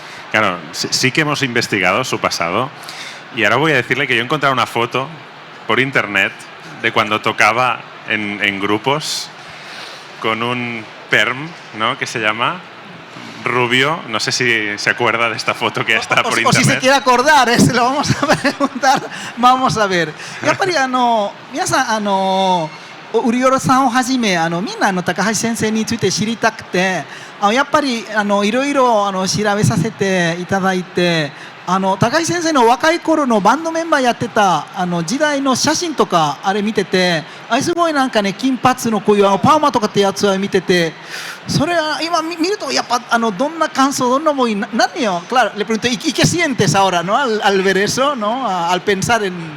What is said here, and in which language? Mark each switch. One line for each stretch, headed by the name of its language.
Spanish: Claro, sí que hemos investigado su pasado, y ahora voy a decirle que yo he encontrado una foto por internet de cuando tocaba en grupos con un perm, ¿no? Que se llama rubio. No sé si se acuerda de esta foto que está por internet. O si se quiere acordar, se lo vamos a preguntar. Vamos a ver.
Japanese: やっぱり皆さんウリオロさんをはじめみんな高橋先生について知りたくて、やっぱりいろいろ調べさせていただいて、高橋先生の若い頃のバンドメンバーやってた時代の写真とかあれ見てて、すごいなんかね金髪のこういうパーマとかってやつは見てて、それは今見るとやっぱどんな感想どんな思い何よ。
Spanish: Claro, le pregunto, ¿y qué sientes ahora, no? Al ver eso, ¿no? Al pensar en